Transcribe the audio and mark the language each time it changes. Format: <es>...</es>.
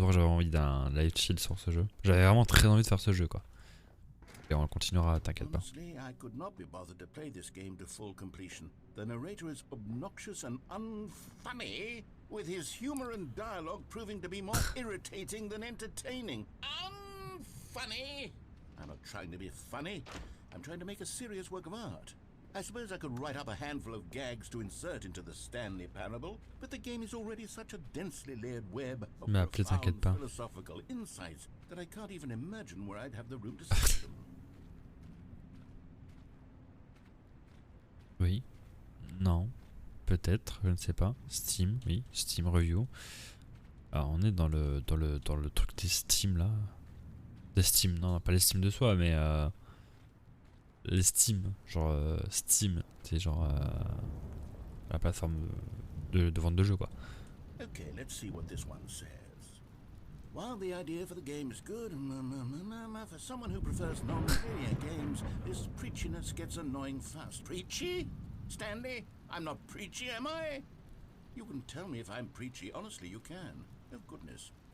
<fr>soir, j'avais envie d'un live chill sur ce jeu. J'avais vraiment très envie de faire ce jeu, quoi. Et on continuera, t'inquiète pas.</fr> <en>Honestly, I could not be bothered to play this game to full completion. The narrator is obnoxious and unfunny, with his humor and dialogue proving to be more irritating than entertaining. Unfunny! I'm not trying to be funny. I'm trying to make a serious work of art. I suppose I could write up a handful of gags to insert into the Stanley Parable, but the game is already such a densely layered web of</en> <fr>Mais après,</fr> <en>profound</en> <fr>t'inquiète pas.</fr> <en>philosophical insights that I can't even imagine where I'd have the room to stick them.</en> <fr>Oui. Non. Peut-être, je ne sais pas. Steam, oui. Steam Review. Alors, on est dans le truc des Steam, là. Des Steam, non, pas les Steam de soi, mais... les Steam. Genre Steam. C'est genre... la plateforme de vente de jeux, quoi.</fr> <en>Okay, let's see what this one says. While the idea for the game is good, for someone who prefers non-linear games, this preachiness gets annoying fast. Preachy? Stanley? I'm not preachy, am I? You can tell me if I'm preachy. Honestly, you can. Oh, goodness.</en>